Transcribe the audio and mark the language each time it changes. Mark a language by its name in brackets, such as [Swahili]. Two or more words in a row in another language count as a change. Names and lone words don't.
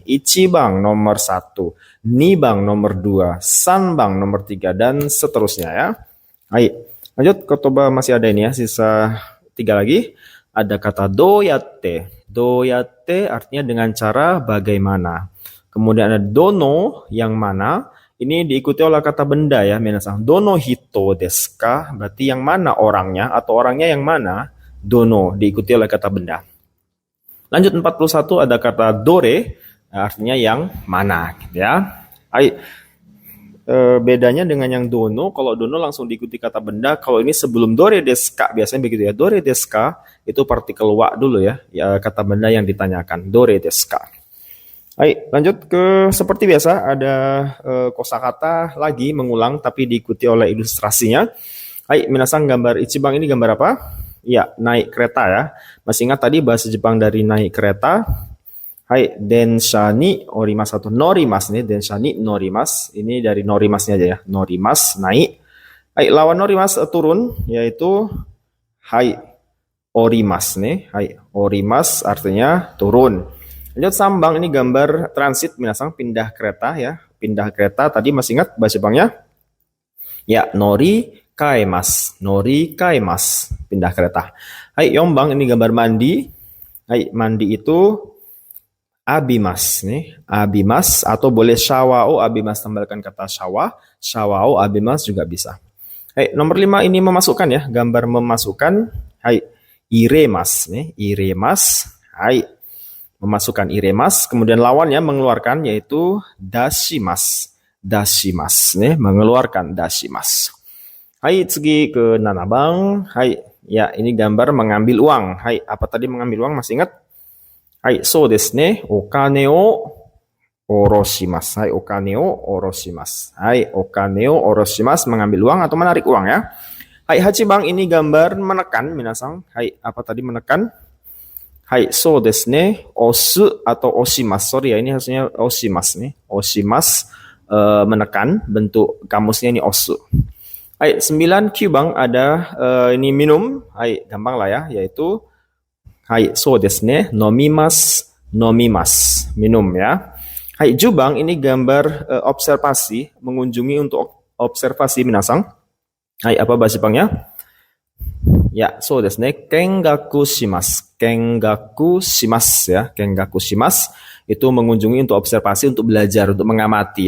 [Indonesian] Ichibang nomor 1, Nibang nomor 2, Sanbang nomor 3 dan seterusnya ya. Baik. Lanjut, kotoba masih ada ini ya, sisa 3 lagi. Ada kata doyatte. Doyatte artinya dengan cara bagaimana. Kemudian ada dono, yang mana. Ini diikuti oleh kata benda ya, minasang. [Japanese] どの人ですか, [Indonesian] berarti yang mana orangnya, atau orangnya yang mana. Dono, diikuti oleh kata benda. Lanjut 41 ada kata dore, artinya yang mana ya. Baik. Bedanya dengan yang dono, kalau dono langsung diikuti kata benda, kalau ini sebelum [Japanese] どれですか, [Indonesian] biasanya begitu ya. [Japanese] どれですか [Indonesian] itu partikel wa dulu ya, kata benda yang ditanyakan. [Japanese] どれですか. [Indonesian] Baik, lanjut ke seperti biasa ada kosakata lagi mengulang tapi diikuti oleh ilustrasinya. Baik, minasang, gambar Ichiban ini gambar apa? Ya, naik kereta ya. Masih ingat tadi bahasa Jepang dari naik kereta? Hai, [Japanese] 電車に降ります [Indonesian] atau norimasu nih, [Japanese] 電車に乗ります. [Indonesian] Ini dari norimasnya aja ya. Norimasu naik. Hai, lawan norimasu turun yaitu [Japanese] はい降ります [Indonesian] nih. [Japanese] はい、降ります [Indonesian] artinya turun. Lanjut sambang, ini gambar transit minasang, pindah kereta ya. Pindah kereta, tadi masih ingat bahasa Jepangnya? Ya, [Japanese] 乗り換えます. 乗り換えます. [Indonesian] Pindah kereta. [Japanese] はい、四番, [Indonesian] ini gambar mandi. Hai, mandi itu abimas nih. Abimas atau boleh [Japanese] シャワーを浴びます, [Indonesian] tambahkan kata shawa. [Japanese] シャワーを浴びます [Indonesian] juga bisa. Hai, nomor 5 ini memasukkan ya. Gambar memasukkan. [Japanese] はい、入れます [Indonesian] nih. [Japanese] 入れます。はい, [Indonesian] memasukkan iremas. Kemudian lawannya mengeluarkan yaitu dashimas. Dashimas nih, mengeluarkan dashimas. [Japanese] はい、次 [Indonesian] ke nanabang. Hai, ya ini gambar mengambil uang. Hai, apa tadi mengambil uang, masih ingat? Hai, [Japanese] そうですね。お金を下ろします. はい、お金を下ろします。はい、お金を下ろします, [Indonesian] mengambil uang atau menarik uang ya. [Japanese] はい、八番, [Indonesian] ini gambar menekan minasang. Hai, apa tadi menekan? [Japanese] はい、そうですね. [Indonesian] Osu atau oshimasu. Sorry ya, ini harusnya oshimasu nih. Oshimasu, menekan, bentuk kamusnya ini osu. [Japanese] はい、9 九番 [Indonesian] ada ini minum. Hai, gampang lah ya, yaitu hai, [Japanese] そうですね. 飲みます、飲みます, [Indonesian] minum ya. [Japanese] はい、十番, [Indonesian] ini gambar observasi, mengunjungi untuk observasi minasang. Hai, apa bahasa Jepangnya? Ya, [Japanese] そうですね. 見学します。見学します ya. 見学します [Indonesian] itu mengunjungi untuk observasi, untuk belajar, untuk mengamati ya.